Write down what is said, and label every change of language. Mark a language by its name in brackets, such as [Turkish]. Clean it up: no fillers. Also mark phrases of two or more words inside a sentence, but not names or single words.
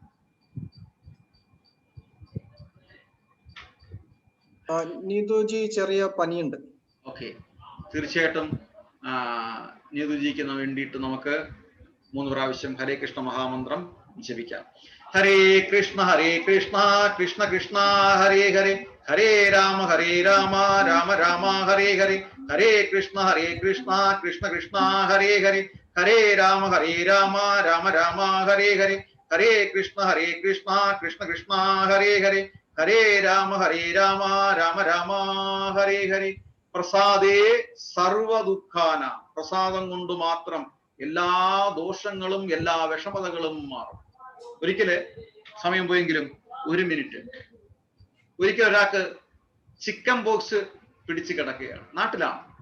[Malayalam] നീതുജി ചെറിയ പനിയുണ്ട്. ഓക്കെ. തീർച്ചയായിട്ടും നീതുജിക്ക് വേണ്ടിയിട്ട് നമുക്ക് 3 പ്രാവശ്യം ഹരേ കൃഷ്ണ മഹാമന്ത്രം ജപിക്കാം. [Sanskrit] ഹരേ കൃഷ്ണ കൃഷ്ണ കൃഷ്ണ ഹരേ ഹരേ ഹരേ രാമ രാമ രാമ ഹരേ ഹരേ ഹരേ കൃഷ്ണ കൃഷ്ണ കൃഷ്ണ ഹരേ ഹരേ ഹരേ രാമ രാമ രാമ ഹരേ ഹരേ ഹരേ കൃഷ്ണ കൃഷ്ണ കൃഷ്ണ ഹരേ ഹരേ ഹരേ രാമ രാമ രാമ ഹരേ ഹരേ. പ്രസാദേ സർവ ദുഃഖാന. [Malayalam] പ്രസാദം കൊണ്ട് മാത്രം എല്ലാ ദോഷങ്ങളും എല്ലാ വിഷമതകളും മാറും. ഒരിക്കല് സമയം പോയെങ്കിലും 1 മിനിറ്റ്. ഒരിക്കൽ ഒരാൾക്ക് [English] chicken box [Malayalam] പിടിച്ചു കിടക്കുകയാണ്, നാട്ടിലാണ്.